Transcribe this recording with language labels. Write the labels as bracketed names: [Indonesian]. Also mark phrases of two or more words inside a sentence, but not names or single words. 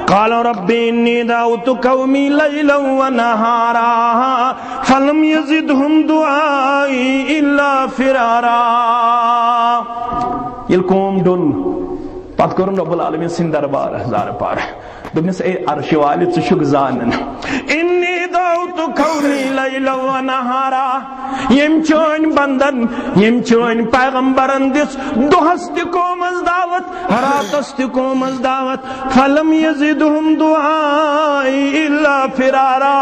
[Arabic] قال رب انی دعوت قومی لیلا ونہارا فلم یزدہم دعائی الا فرارا. [Kashmiri] یل قوم ڈون پت کرن رب العالمین سن دربار ہزار پار دوپنس اے عرش والے ژٕ چھُکھ زانن [Arabic] انی دعوت قومی لیلا ونہارا. [Kashmiri] یم چون بندن یم چون پیغمبرن دس دہس تہ قومس دعوت راتس تہ قومس دعوت [Arabic] فلم یزدہم دعائی الا فرارا.